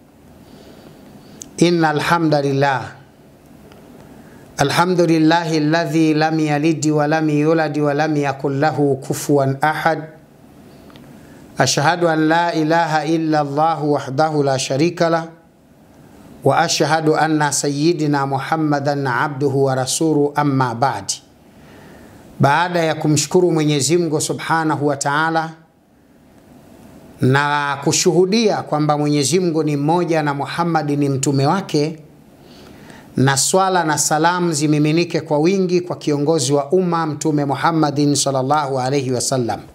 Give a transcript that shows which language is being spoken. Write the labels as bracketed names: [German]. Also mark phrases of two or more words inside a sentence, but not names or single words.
[Arabic] إن الحمد لله الذي لم يلد ولم يولد ولم يقل له كفوا أحد. أشهد أن لا إله إلا الله وحده لا شريك له وأشهد أن سيدنا محمدا عبده ورسوله، أما بعد. [Swahili] Baada ya kumshukuru Mwenyezi Mungu [Arabic] سبحانه وتعالى [Swahili] na kushuhudia kwamba Mwenyezi Mungu ni mmoja na Muhammad ni mtume wake, na swala na salam zimiminike kwa wingi kwa kiongozi wa umma Mtume Muhammadin [Arabic] صلى الله عليه وسلم.